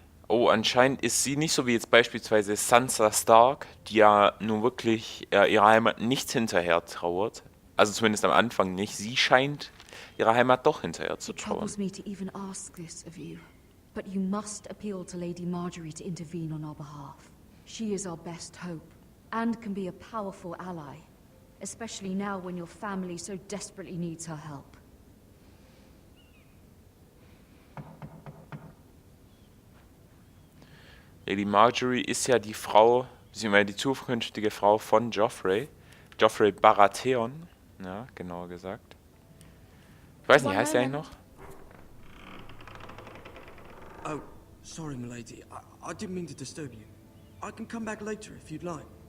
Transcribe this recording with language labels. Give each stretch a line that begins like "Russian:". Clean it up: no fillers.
German: Oh, anscheinend ist sie nicht so wie jetzt beispielsweise Sansa Stark, die ja nun wirklich ihrer Heimat nicht hinterher trauert. Also zumindest am Anfang nicht. Sie scheint ihrer Heimat doch hinterher zu
English: It
German: trauern.
English: troubles me to even ask this of you, but you must appeal to Lady Marjorie to intervene on our behalf. She is our best hope, and can be a powerful ally, especially now when your family so desperately needs her help.
German: Lady Marjorie ist ja die Frau, beziehungsweise die zukünftige Frau von Joffrey. Joffrey Baratheon, ja, genauer gesagt. Ich weiß nicht, heißt der eigentlich noch?
English: Oh, sorry, milady. I didn't mean to disturb you. I can come back later if you'd like.